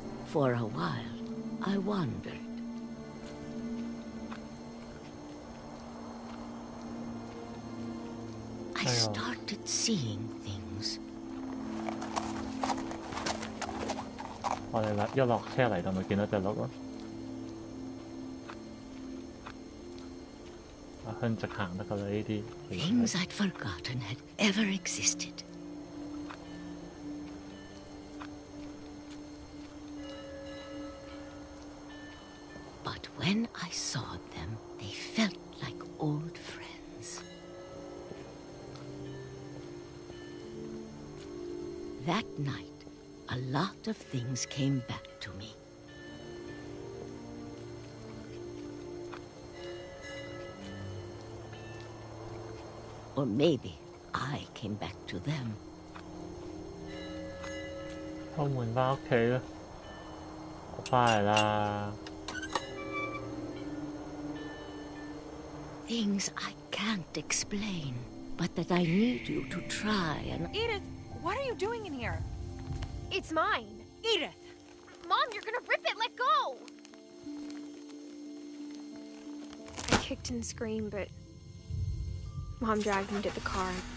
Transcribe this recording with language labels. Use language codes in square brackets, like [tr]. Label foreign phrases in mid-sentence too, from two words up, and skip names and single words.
[en] For a while, I wandered. I started seeing things. [yue] 我哋一落車嚟就咪見到隻鹿咯。向直行得㗎啦，呢啲。 [en] Things I'd forgotten had ever existed. But when I saw them, they felt like old friends. That night, a lot of things came back to me. Or maybe I came back to them. [yue] 開門返屋企啦！我返嚟啦。 [en] Things I can't explain, but that I need you to try and... Edith, what are you doing in here? It's mine. Edith! Mom, you're gonna rip it! Let go! I kicked and screamed, but Mom dragged me to the car.